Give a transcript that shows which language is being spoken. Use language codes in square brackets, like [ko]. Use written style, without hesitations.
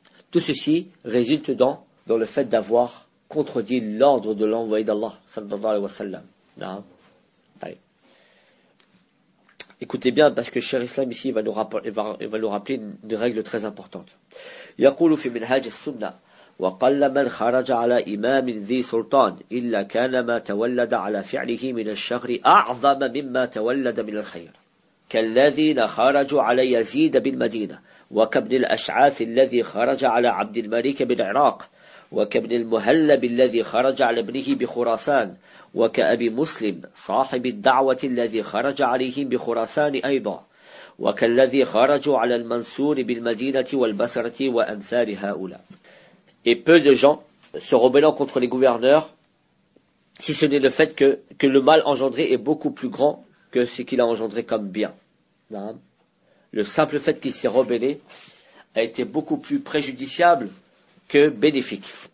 [fr] Tout ceci résulte dans le fait d'avoir contredit l'ordre de l'envoyé d'Allah, sallallahu alayhi wa sallam. Écoutez bien, parce que Cheikh Islam ici il va nous rappeler une règle très importante. [ar] يقول في منهاج السنة وقل من خرج على إمام ذي سلطان إلا كان ما تولد على فعله من الشر أعظم مما تولد من الخير كالذين خرجوا على يزيد بالمدينة وكابن الأشعاث الذي خرج على عبد الملك بالعراق وكابن المهلب الذي خرج على ابنه بخراسان وكأبي مسلم صاحب الدعوة الذي خرج عليهم بخراسان أيضا وكالذي خرجوا على المنصور بالمدينة والبصرة وأمثال هؤلاء. [fr] Et peu de gens se rebellant contre les gouverneurs, si ce n'est le fait que le mal engendré est beaucoup plus grand que ce qu'il a engendré comme bien. Le simple fait qu'il s'est rebellé a été beaucoup plus préjudiciable que bénéfique.